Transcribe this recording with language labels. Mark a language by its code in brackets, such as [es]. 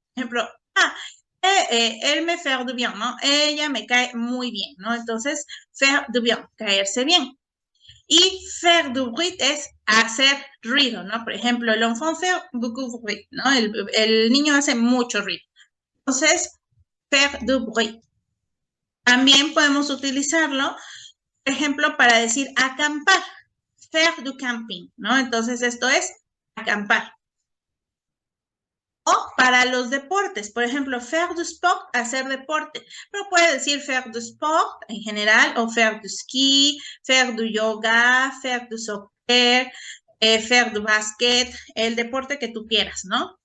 [es] Por ejemplo, [fr] él me fait du bien, ¿no? [es] Ella me cae muy bien, ¿no? Entonces, [fr] faire du bien, [es] caerse bien. Y [fr] faire du bruit [es] es hacer ruido, ¿no? Por ejemplo, [fr] l'enfant fait beaucoup de bruit, [es] ¿no? El niño hace mucho ruido. Entonces, faire du bruit. También podemos utilizarlo, por ejemplo, para decir acampar, [fr] faire du camping, [es] ¿no? Entonces esto es acampar. O para los deportes, por ejemplo, [fr] faire du sport, [es] hacer deporte, pero puede decir faire du sport en general, o [fr] faire du ski, faire du yoga, faire du soccer, faire du basket, [es] el deporte que tú quieras, ¿no?